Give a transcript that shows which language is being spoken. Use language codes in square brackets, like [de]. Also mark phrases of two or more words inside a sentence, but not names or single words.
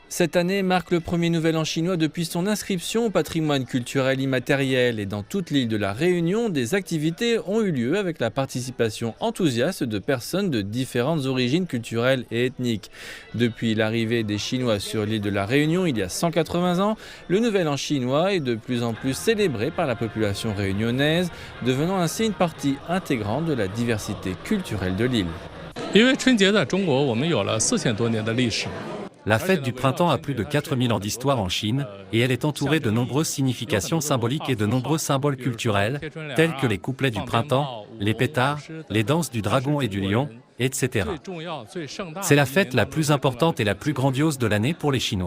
[fr] Cette année marque le premier Nouvel An chinois depuis son inscription au patrimoine culturel immatériel et dans toute l'île de la Réunion, des activités ont eu lieu avec la participation enthousiaste de personnes de différentes origines culturelles et ethniques. Depuis l'arrivée des Chinois sur l'île de la Réunion il y a 180 ans, le Nouvel An chinois est de plus en plus célébré par la population réunionnaise, devenant ainsi une partie intégrante de la diversité culturelle de l'île. [zh] 因为春节在中国我们有了4000多年的历史。 [fr] La fête du printemps a plus de 4000 ans d'histoire en Chine et elle est entourée de nombreuses significations symboliques et de nombreux symboles culturels tels que les couplets du printemps, les pétards, les danses du dragon et du lion, etc. C'est la fête la plus importante et la plus grandiose de l'année pour les Chinois.